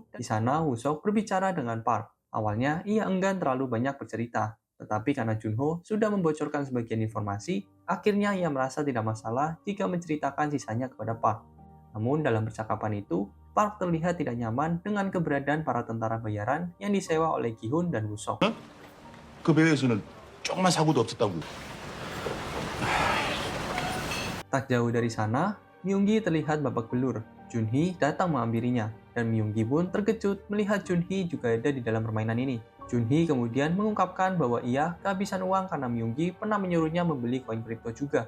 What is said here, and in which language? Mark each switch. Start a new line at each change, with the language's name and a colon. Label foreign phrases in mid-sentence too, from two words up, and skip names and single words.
Indonesian: Di sana, Woo-sok berbicara dengan Park. Awalnya, ia enggan terlalu banyak bercerita. Tetapi karena Junho sudah membocorkan sebagian informasi, akhirnya ia merasa tidak masalah jika menceritakan sisanya kepada Park. Namun dalam percakapan itu, Park terlihat tidak nyaman dengan keberadaan para tentara bayaran yang disewa oleh Gi-hun dan Woo-sok.
Korean: 그 배에서는 조그만 사고도 없었다고.
Indonesian: Tak jauh dari sana, Myung-gi terlihat babak belur. Jun-hee datang menghampirinya, dan Myung-gi pun terkejut melihat Jun-hee juga ada di dalam permainan ini. Jun-hee kemudian mengungkapkan bahwa ia kehabisan uang karena Myung-gi pernah menyuruhnya membeli koin kripto juga.